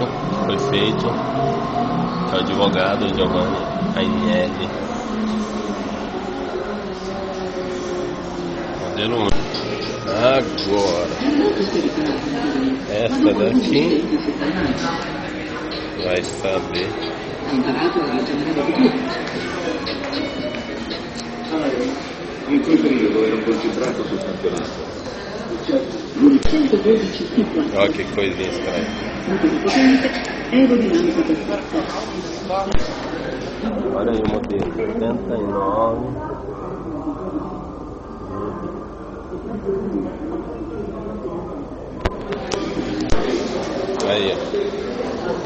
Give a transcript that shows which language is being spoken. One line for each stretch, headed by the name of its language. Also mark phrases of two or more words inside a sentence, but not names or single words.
Portuguese: Foi feito pelo advogado Giovanni Agnelli. Modelo único. Agora, essa daqui vai saber.
Italian: In quel periodo ero concentrato sul campionato.
Portuguese: Olha que coisinha estranha. Olha aí o modelo 79. Aí, ó.